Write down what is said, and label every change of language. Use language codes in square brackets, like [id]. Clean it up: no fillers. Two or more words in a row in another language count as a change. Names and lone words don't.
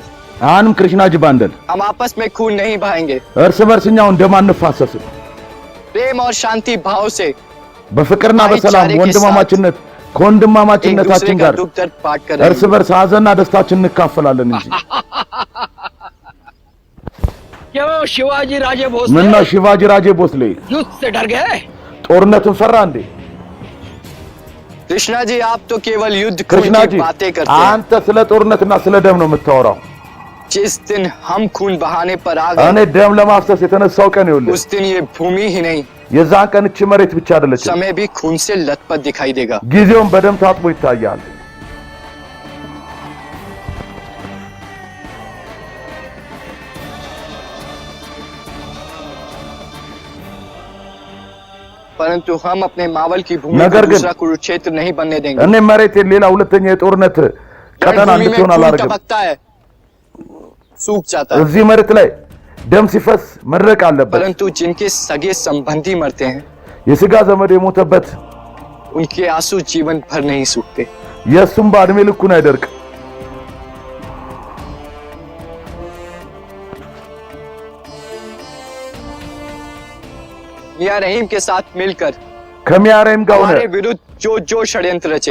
[hi] आनम कृष्णा जी बांदल, हम आपस में खून नहीं बहाएंगे। [am] እርስ በርስኛው እንደማንፋሰስ [hi] प्रेम और शांति भाव से [am] በፍቅርና በሰላም ወንድማማችነት ከወንድማማችነታችን ጋር እርስ በርስ ሐዘንና ደስታችን እንካፈላለን እንጂ [hi] क्यों शिवाजी राजे भोसले [am] ምን ነው शिवाजी राजे भोसले [hi] युद्ध से डर गए? [am] ጦርነትን ፈራ እንዴ? [hi] कृष्णा जी आप तो केवल युद्ध कृष्णा की जी बातें करते हैं। [am] አንተ ስለ ጦርነትና ስለ ደም ነው የምታወራው። [hi] जिस दिन हम खून बहाने पर आ गए, [am] እኔ ደም ለማፍሰስ የተነሳው ቀን ይኸውልህ፣ [hi] उस दिन ये भूमि ही नहीं [am] የዛን ቀን እቺ መሬት ብቻ አይደለችም፣ [hi] समय भी खून से लथपथ दिखाई देगा। [am] ጊዜውን በደም ታጥቦ ይታያል። [hi] परंतु हम अपने मावल की भूमि को दूसरा कुरुक्षेत्र नहीं बनने देंगे। [am] እኔ መሬት ሌላ ሁለተኛ የጦርነት ቀጠና እንድትሆን አላደርግም። [hi] सूख जाता है [am] እዚህ መሬት ላይ ደም ሲፈስ መድረቅ አለበት። [hi] परंतु जिनके सगे संबंधी मरते हैं, [am] የሥጋ ዘመድ የሞተበት [hi] उनके आंसू जीवन भर नहीं सूखते। [am] የሱም ባድሜ ልኩን አይደርቅ። [hi] मियां रहीम के साथ मिलकर [am] ከሚያ ረሂም ጋር ሆነ [hi] हमारे विरुद्ध जो षड्यंत्र रचे,